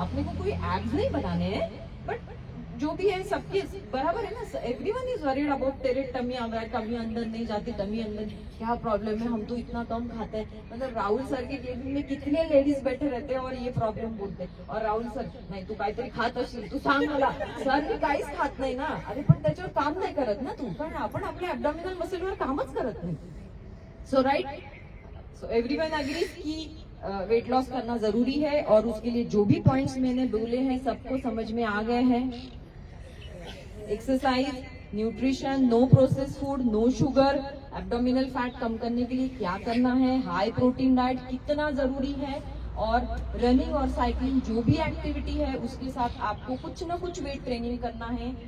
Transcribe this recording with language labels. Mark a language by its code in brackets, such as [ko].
[hi] अपने को कोई एब्स नहीं बनाने हैं, बट जो भी है सबके बराबर है ना। [en] everyone is worried about [hi] तेरे टमी आ रहा है, टमी अंदर नहीं जाती, टमी अंदर क्या प्रॉब्लम है, हम तो इतना कम खाते हैं। मतलब राहुल सर के केबिन में कितने लेडीज बैठे रहते हैं और ये प्रॉब्लेम बोलते हैं, और राहुल सर [mr] नाही तू काहीतरी खात असेल तू सांग मला। सर मी काहीच खात नाही ना। अरे पण त्याच्यावर काम नाही करत ना तू, कारण आपण आपल्या ऍब्डोमिनल मसलवर कामच करत नाही। [hi] सो राइट, सो एवरीवन एग्रीज कि वेट लॉस करना जरूरी है और उसके लिए जो भी पॉइंट्स मैंने बोले हैं सबको समझ में आ गए हैं। Exercise, nutrition, no process food, no sugar, abdominal fat कम करने के लिए क्या करना है, हाई प्रोटीन डाइट कितना जरूरी है, और रनिंग और साइकिलिंग जो भी एक्टिविटी है उसके साथ आपको कुछ ना कुछ वेट ट्रेनिंग करना है।